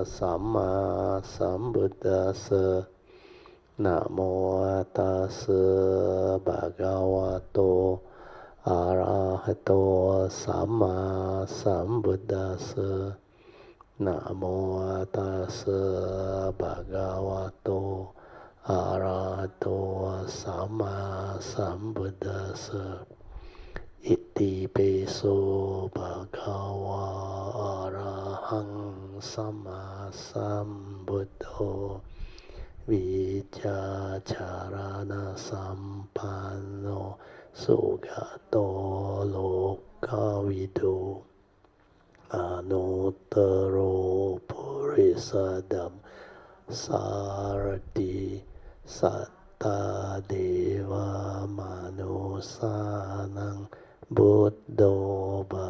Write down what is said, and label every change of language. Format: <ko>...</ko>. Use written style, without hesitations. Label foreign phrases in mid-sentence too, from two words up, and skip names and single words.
<pi>Samma Sambuddhassa Namo Tassa Bhagavato Arahato Samma Sambuddhassa Namo Tassa Bhagavato Arahato Samma Sambuddhassa. It ติปิโสภะคะวะอะระหังสัมมา สัมพุทโธวิชาจารณสัมปันโนสุขโตโลกวิทูอนุตตโรปุริสดัมสารติสัตตาเดวามนุสานังบุตโตภะ</pi>